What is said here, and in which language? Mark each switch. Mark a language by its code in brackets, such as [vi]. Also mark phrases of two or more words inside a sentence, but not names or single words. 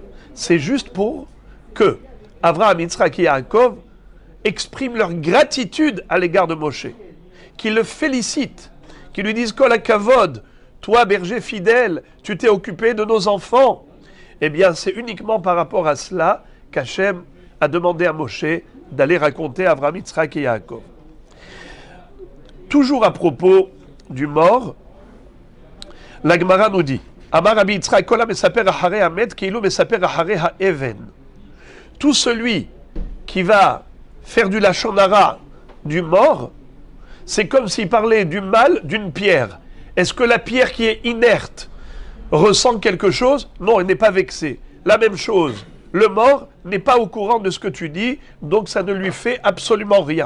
[fr] C'est juste pour que Abraham, Yitzhak et Yaakov expriment leur gratitude à l'égard de Moshe, qu'ils le félicitent, qu'ils lui disent [he] כל הכבוד, [fr] toi berger fidèle, tu t'es occupé de nos enfants. Eh bien, c'est uniquement par rapport à cela qu'Hachem a demandé à Moshe d'aller raconter à Abraham, Yitzhak et Yaakov. Toujours à propos du mort, la Gemara nous dit [he] אמר רבי יצחק כל המספר אחרי המת כאילו מספר אחרי האבן. [fr] Tout celui qui va faire du [he] לשון הרע [fr] du mort, c'est comme s'il parlait du mal d'une pierre. Est-ce que la pierre qui est inerte ressent quelque chose? Non, elle n'est pas vexée. La même chose, le mort n'est pas au courant de ce que tu dis, donc ça ne lui fait absolument rien.